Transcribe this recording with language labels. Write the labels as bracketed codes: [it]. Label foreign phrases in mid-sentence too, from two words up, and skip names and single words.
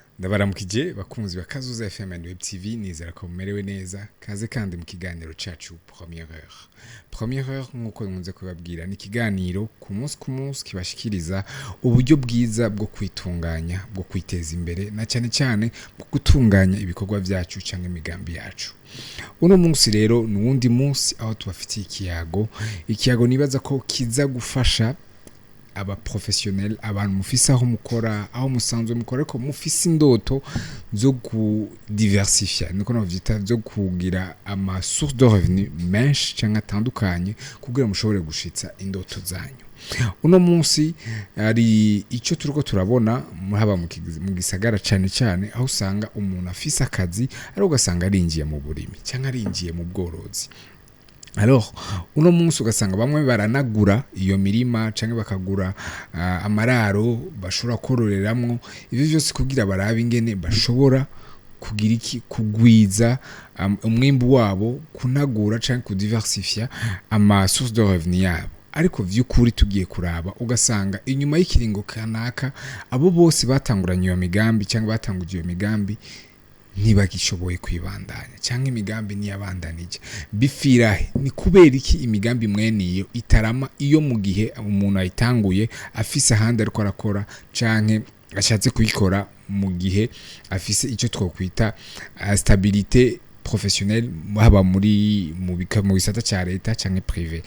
[rn] ndabaramukije bakunzi bakazuza FM and Web TV nizera ko mumerewe neza kaze kandi mu kiganiro cacu [fr] première heure [rn] nkuko nkunze kubabwira ni kiganiro ku munsi kibashikiriza uburyo bwiza bwo kwitunganya bwo kwiteza imbere na cyane cyane bwo gutunganya ibikorwa byacu cyangwa imigambi yacu. Uno munsi rero nuwundi munsi aho tubafitiye ikiyago nibaza ko kiza gufasha aba professionnel abantu mufise aho mukora aho musanzwe mukora ko mufise indoto zo ku diversifier niko navyita zo kugira ama [fr] source de revenu [rn] menshi cyangwa atandukanye kugira mushobore gushitsa indoto zanyu. Uno munsi ari icyo turiko turabona haba mu gisagara cyane aho usanga umuntu afise akazi ari ugasanga arinjiye mu burimi cyangwa arinjiye mu bworozi. Alors uno munsi ugasanga bamwe baranagura iyo mirima canke bakagura amararo bashobora kororeramwo ivyo byose kugira barabe ingene bashobora kugira iki kugwiza umwimbu wabo kunagura canke kudiversifier ama [fr] source de revenu [rn] yabo. Ariko vy'ukuri tugiye kuraba ugasanga inyuma y'ikiringo kanaka abo bose batanguranye iyo migambi canke batanguje iyo migambi ntibagishoboye kwibandanya cyangwa imigambi niyabandanije bifirahe ni kubera iki imigambi mweniyo itarama iyo mu gihe umuntu ayitanguye afise ahandi ariko arakora canke ashatse kuyikora mu gihe afise icyo twokwita [fr] stabilité professionnelle [rn] haba mu gisata cya leta canke privé.